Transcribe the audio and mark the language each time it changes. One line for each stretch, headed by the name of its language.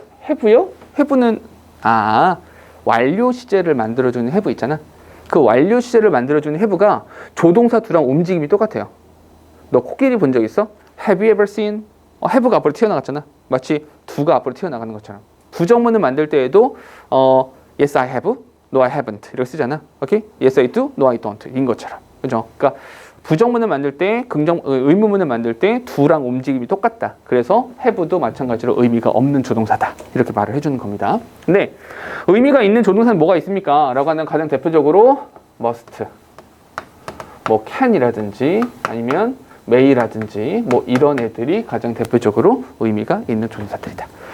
Korean: have요? have는 완료 시제를 만들어주는 have 있잖아. 그 완료 시제를 만들어주는 have가 조동사 두랑 움직임이 똑같아요. 너 코끼리 본 적 있어?
English: Have you ever seen?
Korean: have가 앞으로 튀어나갔잖아. 마치 do가 앞으로 튀어나가는 것처럼. 부정문을 만들 때에도
English: yes I have, no I haven't
Korean: 이렇게 쓰잖아. 오케이?
English: Yes I do, no I don't
Korean: 인 것처럼. 그죠? 그러니까 부정문을 만들 때, 의문문을 만들 때 do랑 움직임이 똑같다. 그래서 have도 마찬가지로 의미가 없는 조동사다. 이렇게 말을 해주는 겁니다. 근데 의미가 있는 조동사는 뭐가 있습니까? 라고 하는 가장 대표적으로 must, 뭐 can이라든지 아니면 may라든지 뭐 이런 애들이 가장 대표적으로 의미가 있는 조동사들이다.